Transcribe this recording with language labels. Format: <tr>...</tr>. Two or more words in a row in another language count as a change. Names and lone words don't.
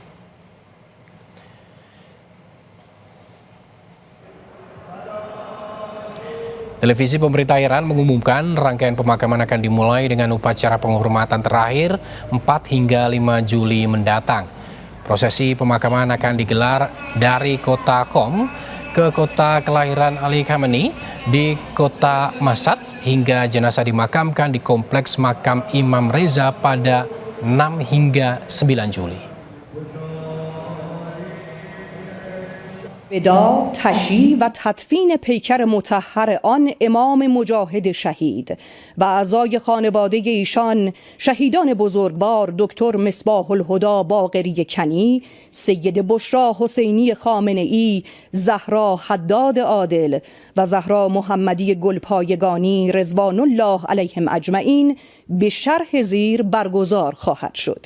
<id>Televisi pemerintah Iran mengumumkan rangkaian pemakaman akan dimulai dengan upacara penghormatan terakhir 4 hingga 5 Juli mendatang. Prosesi pemakaman akan digelar dari kota Qom ke kota kelahiran Ali Khamenei di kota Mashhad hingga jenazah dimakamkan di kompleks makam Imam Reza pada 6 hingga 9 Juli.</id> <fa>ودا، تشییع و تدفین پیکر مطهر آن امام مجاهد شهید و اعضای خانواده ایشان شهیدان بزرگوار دکتر مصباح الهدی باقری کنی، سید بشرا حسینی خامنه‌ای، زهرا حداد عادل و زهرا محمدی گلپایگانی رضوان الله علیهم اجمعین به شرح زیر برگزار خواهد شد.</fa>